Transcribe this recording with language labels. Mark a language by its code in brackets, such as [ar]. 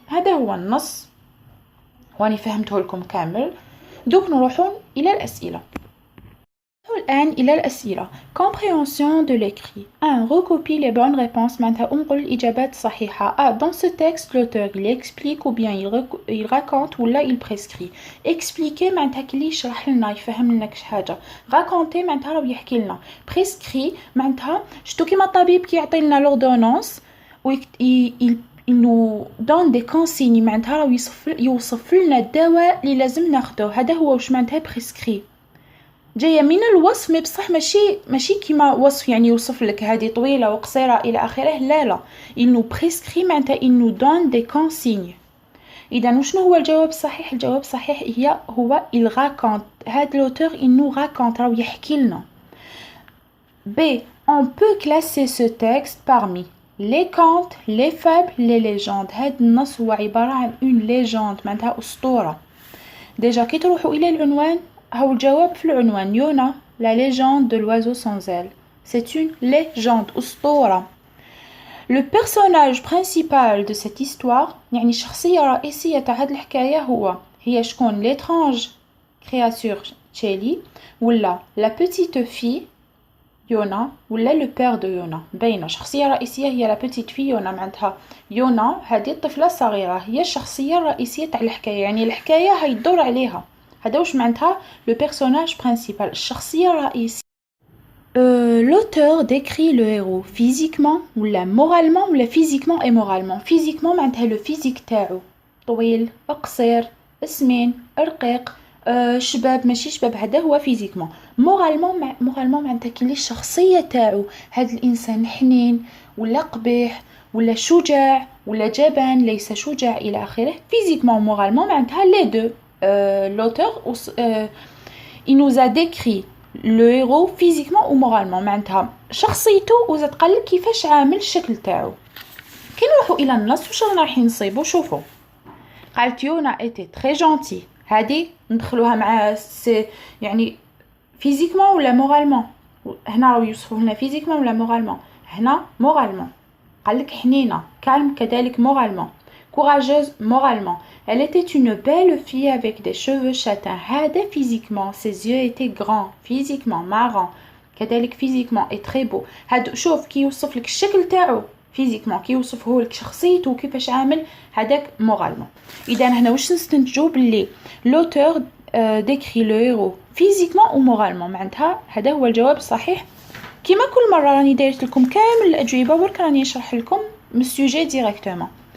[ar] هذا هو النص واني فهمته لكم كامل. دوك نروحون الى الاسئله. الآن إلى الأسئلة. [fr] Compréhension de l'écrit. 1. Recopie les bonnes réponses. [ar] معناتها انقل الإجابات الصحيحة. [fr] A. Dans ce texte, l'auteur il explique ou bien il raconte [ar] ولا [fr] il prescrit. Expliquer [ar] معناتها كلي يشرح لنا يفهم لنا كش حاجة. [fr] Raconter [ar] معناتها راه يحكي لنا. Prescrit معناتها شتو كيما الطبيب كي يعطي لنا l'ordonnance و [fr] il nous donne des consignes [ar] معناتها راه يوصف لنا الدواء اللي لازم ناخده. هذا هو واش معناتها prescrit. جاية من الوصف مي بصح ماشي كيما وصف يعني يوصف لك هذه طويلة وقصيرة إلى آخره. [fr] لا il nous prescrit [ar] معناتها [fr] il nous donne des consignes. [ar] إذا وشنو هو الجواب الصحيح؟ الجواب الصحيح هو [fr] il raconte. [ar] هذا [fr] l'auteur il nous raconte [ar] راهو يحكي لنا. [fr] B. On peut classer ce texte parmi les contes, les fables, les légendes. [ar] هذا النص هو عبارة عن une légende معناتها أسطورة. ديجا كي تروحوا إلى العنوان هاو الجواب في العنوان. يونا [fr] la légende de l'oiseau sans aile. C'est une légende أسطورة. Le personnage principal de cette histoire [ar] يعني الشخصية الرئيسية تاع هاد الحكاية هي شكون؟ [fr] l'étrange créature [ar] تشيلي ولا [fr] la petite fille [ar] يونا ولا لو بير دو يونا. باينه الشخصيه الرئيسيه هي لا بيتيت في يونا معناتها يونا هذه الطفله الصغيره هي الشخصيه الرئيسيه تاع الحكايه يعني الحكايه هيدور عليها. هذا واش معناتها لو بيرسوناج برينسيبال الشخصيه الرئيسيه. [fr] l'auteur décrit le héros physiquement [ar] ولا [fr] moralement ولا physiquement et moralement. [ar] physiquement معناتها لو فيزيك تاعو طويل قصير سمين رقيق شباب ماشي شباب. هذا هو فيزيكمون. مورالمون معناتها كلي الشخصيه تاعو هذا الانسان حنين ولا قبيح ولا شجاع ولا جبان ليس شجاع الى اخره. فيزيكمون مورالمون معناتها لي دو. [fr] l'auteur il nous a décrit le héros physiquement ou moralement [ar] معناتها شخصيته وزاد قال كيفاش عامل الشكل تاعو. كي نروحوا الى النص واش رايحين نصيبوا؟ شوفوا قالت يونا [fr] était très gentil. [ar] هذه ندخلوها مع يعني فيزيكمون ولا مورالمون. هنا راهو يوصفوا لنا فيزيكمون ولا مورالمون. هنا مورالمون قالك حنينه. كالم كذلك مورالمون. [fr] courageuse moralement. Elle était une belle fille avec des cheveux châtains. [ar] هذا [fr] physiquement ses yeux étaient grands physiquement marrant كذلك physiquement et très beau. [ar] هاد شوف كي يوصف لك الشكل تاعو فيزيكمون كي يوصفه لك شخصيته كيفاش عامل هذاك مورالمون. اذا هنا واش نستنتجوا باللي لوتور ديكري لو هيرو فيزيكمون او مورالمون معناتها هذا هو الجواب الصحيح. كيما كل مره راني دايرت لكم كامل الاجوبه برك راني نشرح لكم من السوجي ديريكتومون.